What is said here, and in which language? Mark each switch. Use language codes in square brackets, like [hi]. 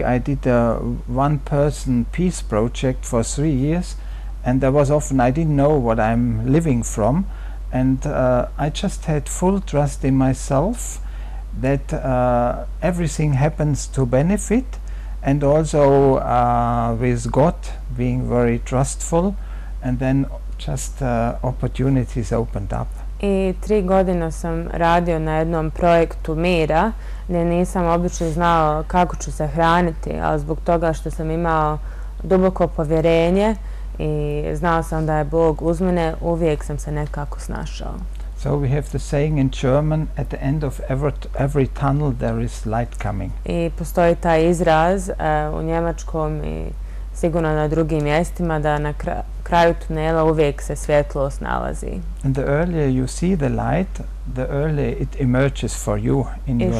[en] I did a one-person peace project for 3 years, and there was often I didn't know what I'm living from, and I just had full trust in myself that everything happens to benefit, and also with God being very trustful, and then just opportunities opened up. [bs] I 3 godine sam radio na jednom projektu mira gdje nisam obično znao kako ću se hraniti, ali zbog toga što sam imao duboko povjerenje i znao sam da je Bog uz mene, uvijek sam se nekako snašao. [en] So we have the saying in German, at the end of every tunnel there is light coming. [bs] I postoji taj izraz u njemačkom i sigurno na drugim mjestima da na kraju tunela uvijek se svjetlost nalazi. [en] And the earlier you see the light, the earlier it emerges for you in your life.